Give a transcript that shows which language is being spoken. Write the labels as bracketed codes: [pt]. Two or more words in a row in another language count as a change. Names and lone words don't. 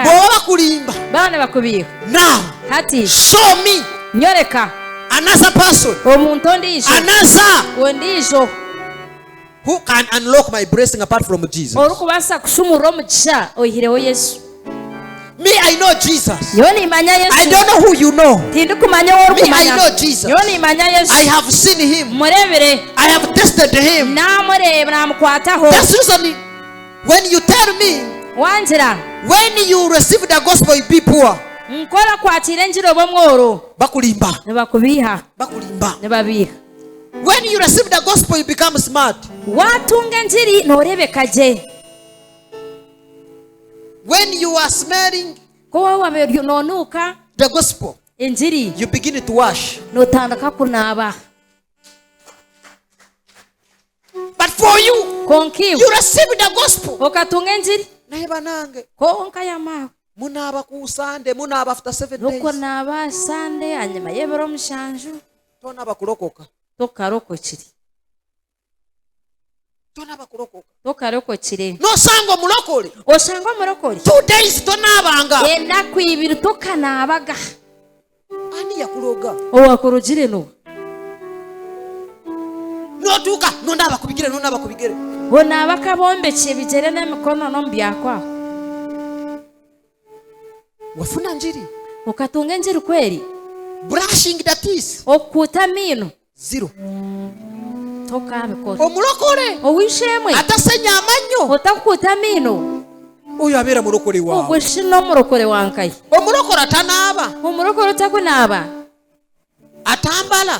[lg] Bw'oba bakulimba. [nyn] baana bakubiiha. [en] Now, [nyn] hati [en] show me [nyn] nyoreka [en] another person, [nyn] omuntu ondiijo [en] another [nyn] ondiijo [en] who can unlock my blessing apart from Jesus. [nyn] olikubaasa kushumurra omugisha oyihireho yesu. [en] Me, I know Jesus. [nyn] yo nimanya [en] I [nyn] yesu. [en] don't know who you know. [nyn] tindikumanya [en] Me, I [nyn] w'orukumanya. [en] know Jesus. [nyn] yo nimanya yesu. [en] I have seen him. [nyn] murebere [en] I have tested him. [nyn] namureeba namukwataho. [en] That's the reason when you tell me, [nyn] wangira [en] when you receive the gospel, you be poor. [nyn] nkora kwatira enjiri oba mworo [lg] Bakulimba. [nyn] nebakubiiha [lg] Bakulimba. [nyn] nebabiiha. [en] When you receive the gospel, you become smart. [nyn] waatunga enjiri noorebeka gye. [en] When you are smelling [nyn] kowawabe noonuuka [en] the gospel, [nyn] enjiri [en] you begin to wash. [nyn] nootandika kunaaba. [en] But for you, [nyn] konkiwe [en] you receive the gospel. [nyn] okatunga enjiri [lg] Naye banange, [nyn] konka yamaawe [lg] munaaba ku Sunday, munaaba [en] after 7 days. [nyn] nokunaaba sande hanyuma y'ebiro mushanju [lg] Tonaaba kulokoka. [nyn] tokarokokire [lg] Tonaaba kulokoka. [nyn] tokarokokire. [lg] Nosanga omulokole. [nyn] osanga omurokore [lg] 2 days tonaabanga. [nyn] enaku ibiri tokanaabaga. [lg] Ani yakuloga? [nyn] owakurugire no [lg] Notuuka nonaaba kubigere, nonaaba kubigere. [nyn] onaaba kabombekye ebigere n'emikono n'omu byakwaho. [lg] Wafuna njiri. [nyn] okatunga enjiri kweri. [en] Brushing the teeth. [nyn] okukuuta amaino 0. tokabikora. [lg] Omulokole [nyn] owisheemwe [lg] atasenya amanyo. [nyn] otakukuuta amaino [lg] Oyo abeera mulokole waawe. [nyn] ogwe shino omurokore wankaye. [lg] Omulokole atanaaba. [nyn] omurokore otakunaaba [lg] Atambala.